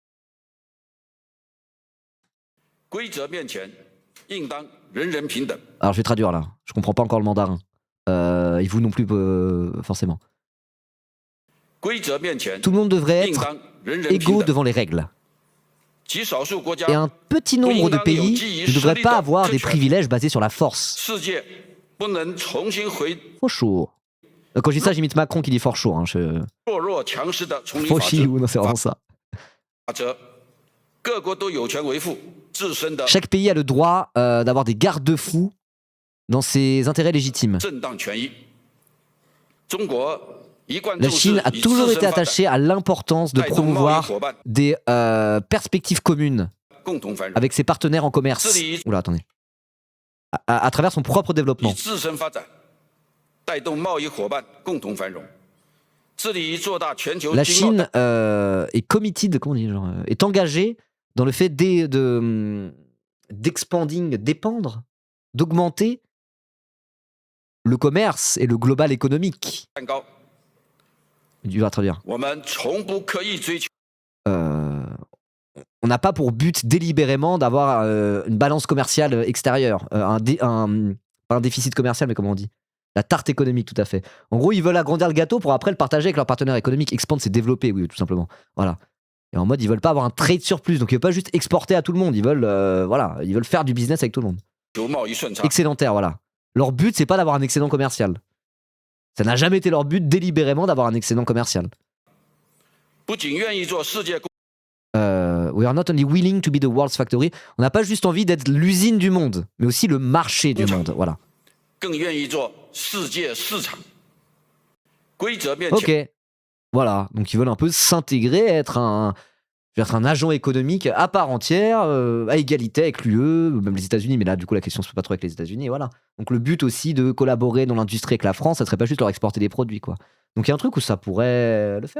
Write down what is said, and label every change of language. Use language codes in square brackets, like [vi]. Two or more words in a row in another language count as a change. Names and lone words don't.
[fr] Alors, je vais traduire là. Je comprends pas encore le mandarin. Et vous non plus, forcément. Tout le monde devrait être égaux devant les règles. Et un petit nombre de pays ne devrait pas avoir des privilèges basés sur la force. [en] For sure. [fr] Quand je dis ça, j'imite Macron qui dit [en] for sure. [fr] Hein, Fauchi, non, c'est vraiment ça. Chaque pays a le droit d'avoir des garde-fous dans ses intérêts légitimes. La Chine a toujours été attachée à l'importance de promouvoir des perspectives communes avec ses partenaires en commerce. Oula, attendez. à travers son propre développement. [zh] 以自身发展带动贸易伙伴共同繁荣，致力于做大全球 [fr] La [zh] 经贸 [fr] Chine est committed, comment on dit, genre, est engagée dans le fait d'expanding, dépendre, d'augmenter le commerce et le global économique. [zh] 蛋糕。 [fr] Tu vas traduire. [zh] 我们从不刻意追求 [fr] On n'a pas pour but délibérément d'avoir une balance commerciale extérieure, pas un déficit commercial, mais comment on dit, la tarte économique, tout à fait. En gros, ils veulent agrandir le gâteau pour après le partager avec leurs partenaires économiques. Expand, c'est développer, oui, tout simplement. Voilà. Et en mode, ils veulent pas avoir un [en] trade surplus, [fr] donc ils veulent pas juste exporter à tout le monde. Ils veulent, voilà, ils veulent faire du business avec tout le monde. [zh] 贸易顺畅， [fr] Excédentaire, voilà. Leur but, c'est pas d'avoir un excédent commercial. Ça n'a jamais été leur but délibérément d'avoir un excédent commercial. [zh] 不仅愿意做世界工 [en] We are not only willing to be the world's factory. [fr] On n'a pas juste envie d'être l'usine du monde, mais aussi le marché du monde. Voilà. [zh] 更愿意做世界市场。规则面前， [fr] Ok. Voilà. Donc ils veulent un peu s'intégrer, être un agent économique à part entière, à égalité avec l'UE, même les États-Unis. Mais là, du coup, la question se pose pas trop avec les États-Unis. Voilà. Donc le but aussi de collaborer dans l'industrie avec la France, ça serait pas juste leur exporter des produits, quoi. Donc il y a un truc où ça pourrait le faire.